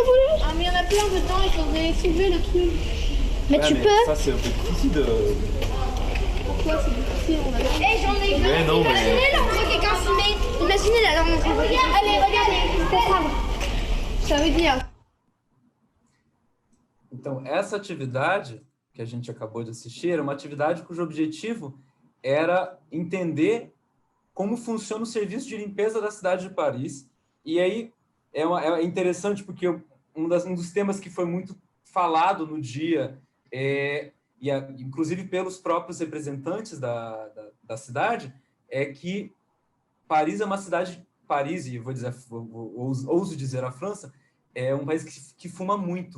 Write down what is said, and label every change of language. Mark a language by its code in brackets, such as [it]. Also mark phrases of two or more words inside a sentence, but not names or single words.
[fr] Ah, mais il y en a plein dedans, il faudrait soulever le truc. Mais Ouais, tu mais peux. Ça, c'est un peu difficile de. Pourquoi c'est difficile? On a Eh, j'en ai Mais non, mais. Imaginez là, on voit quelqu'un filmer. Imaginez là, allez, regardez. Ça veut dire. [pt] Então, essa atividade que a gente acabou de assistir era uma atividade cujo objetivo era entender como funciona o serviço de limpeza da cidade de Paris. E aí é interessante porque um dos temas que foi muito falado no dia, inclusive pelos próprios representantes da cidade, é que Paris é uma cidade, e ouso dizer a França, é um país que fuma muito.